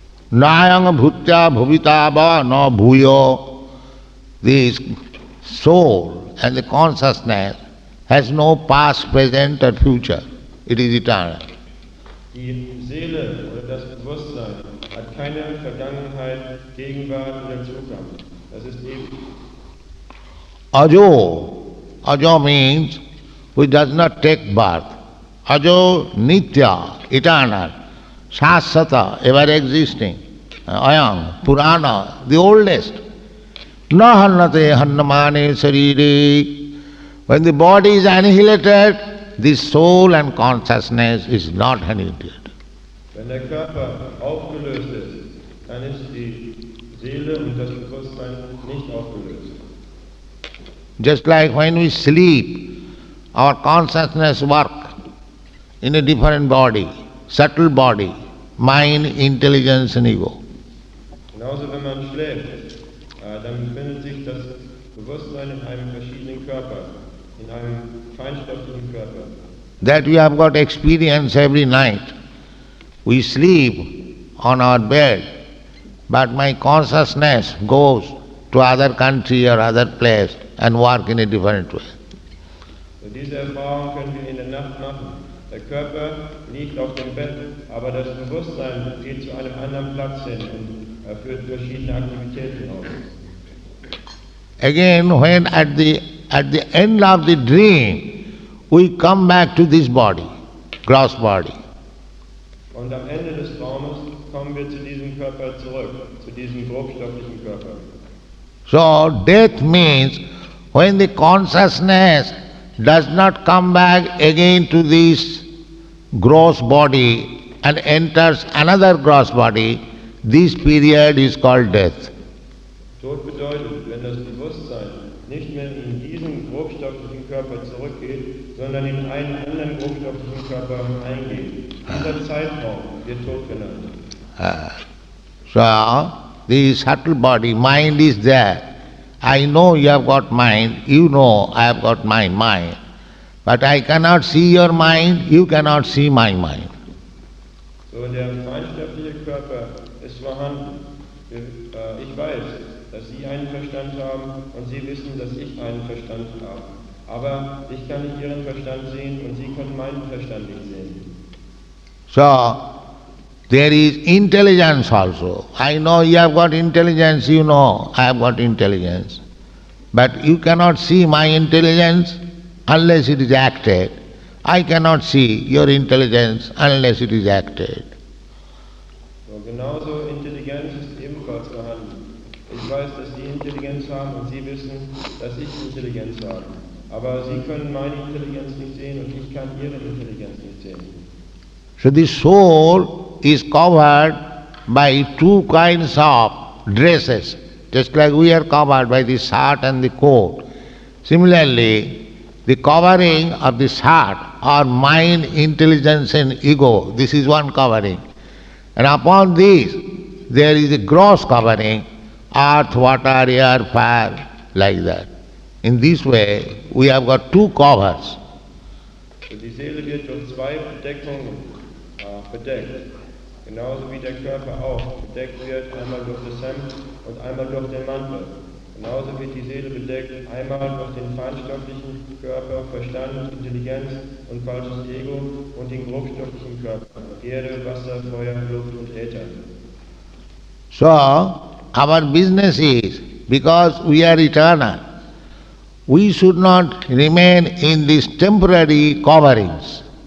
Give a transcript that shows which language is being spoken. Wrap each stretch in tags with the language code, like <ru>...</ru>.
<sa>Nayang bhutya bhuvita va no bhuyo.</sa> <en>This soul and the consciousness has no past, present or future. It is eternal.</en> <de>Die Seele oder das Bewusstsein hat keine Vergangenheit, Gegenwart oder Zukunft. Das ist ewig.</de> <sa>Ajo.</sa> <en>Ajo means which does not take birth.</en> <sa>Ajo nitya,</sa> <en>eternal.</en> <sa>Shasata,</sa> <en>ever existing.</en> <sa>Ayam, Purana,</sa> <en>the oldest.</en> <sa>Na hannate hannamane sarire.</sa> <en>When the body is annihilated, the soul and consciousness is not annihilated.</en> <de>Wenn der Körper aufgelöst ist, dann ist die Seele und das Bewusstsein nicht aufgelöst.</de> <en>Just like when we sleep, our consciousness works in a different body, subtle body, mind, intelligence and ego.</en> <de>Genauso wenn man schläft, dann befindet sich das Bewusstsein in einem verschiedenen Körper, in einem feinstofflichen Körper.</de> <en>That we have got experience every night. We sleep on our bed, but my consciousness goes to other country or other place and work in a different way.</en> <de>So diese Erfahrung können wir in der Nacht machen. Der Körper liegt auf dem Bett, aber das Bewusstsein geht zu einem anderen Platz hin und führt verschiedene Aktivitäten aus.</de> <en>Again, when at the end of the dream, we come back to this body, gross body.</en> <de>Und am Ende des Traumes kommen wir zu diesem Körper zurück, zu diesem grobstofflichen Körper.</de> <en>So death means when the consciousness does not come back again to this gross body and enters another gross body, this period is called death.</en> <de>Tod bedeutet, wenn das Bewusstsein nicht mehr in diesen grobstofflichen Körper zurückgeht, sondern in einen anderen grobstofflichen Körper eingeht. Dieser Zeitraum wird Tod genannt.</de> <en>So, the subtle body, mind is there. I know you have got mind, you know I have got my mind. But I cannot see your mind, you cannot see my mind.</en> <de>So, der feinstoffliche Körper ist vorhanden. Ich weiß, dass Sie einen Verstand haben und Sie wissen, dass ich einen Verstand habe. Aber ich kann nicht Ihren Verstand sehen und Sie können meinen Verstand nicht sehen.</de> <en>So, there is intelligence also. I know you have got intelligence, you know I have got intelligence. But you cannot see my intelligence unless it is acted. I cannot see your intelligence unless it is acted.</en> <de>So, genauso Intelligenz ist ebenfalls vorhanden. Ich weiß, dass Sie Intelligenz haben und Sie wissen, dass ich Intelligenz habe. Aber Sie können meine Intelligenz nicht sehen und ich kann Ihre Intelligenz nicht sehen.</de> <en>So the soul is covered by two kinds of dresses, just like we are covered by the shirt and the coat. Similarly, the covering of this heart or mind, intelligence and ego. This is one covering. And upon this there is a gross covering, earth, water, air, fire, like that. In this way we have got two covers.</en> <de>Die Seele wird durch zwei Bedeckungen bedeckt. Genauso wie der Körper auch bedeckt wird, einmal durch das Hemd und einmal durch den Mantel. Genauso wird die Seele bedeckt, einmal durch den feinstofflichen Körper, Verstand, Intelligenz und falsches Ego und den grobstofflichen Körper, Erde, Wasser, Feuer, Luft und Äther.</de> <en>So, our business is, because we are eternal, we should not remain in these temporary coverings.</en>